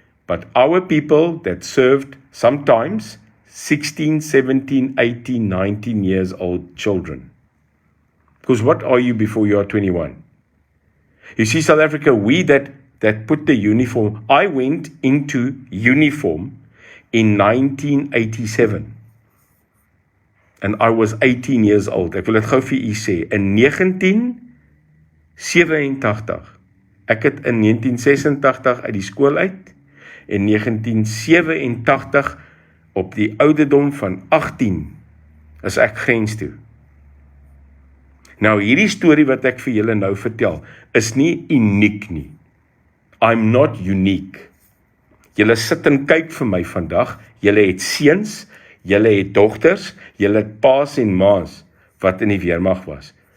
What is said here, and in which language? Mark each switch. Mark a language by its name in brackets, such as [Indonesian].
[English] But our people that served sometimes 16, 17, 18, 19 years old children. Because what are you before you are 21? You see, South Africa, we that put the uniform, I went into uniform in 1987. And I was 18 years old. [Afrikaans] Ek wil dit gou vir u sê. In 1987, ek het in 1986 uit die skool uit, en 1987 op die ouderdom van 18 is ek grens toe. Nou hierdie storie wat ek vir julle nou vertel, is nie uniek nie. [English] I'm not unique. [Afrikaans] Julle sit en kyk vir my vandag, julle het seuns, julle het dogters, julle het paas en maas wat in die weermag was.